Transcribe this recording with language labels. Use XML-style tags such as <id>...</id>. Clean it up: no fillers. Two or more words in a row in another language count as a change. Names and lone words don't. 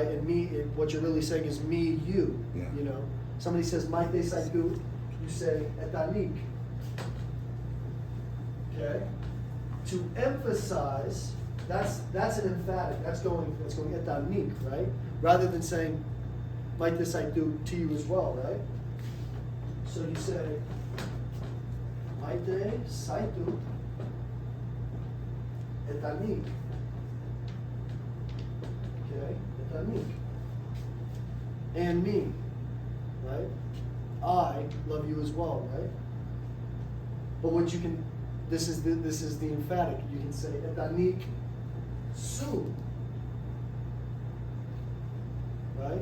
<en>And me, what you're really saying is me, you, Somebody says,</en> <eu>maite saitut,</eu> <en>you say, etanik. Okay? To emphasize, that's an emphatic. That's going etanik, right? Rather than saying,</en> <eu>maite saitut</eu> <en>to you as well, right? So you say,</en> <eu>maite saitut etanik.</eu> <en>Okay, etanik. And me, right? I love you as well, right? But what you can, this is the emphatic. You can say</en> <eu>etanik su,</eu> <en>right?</en>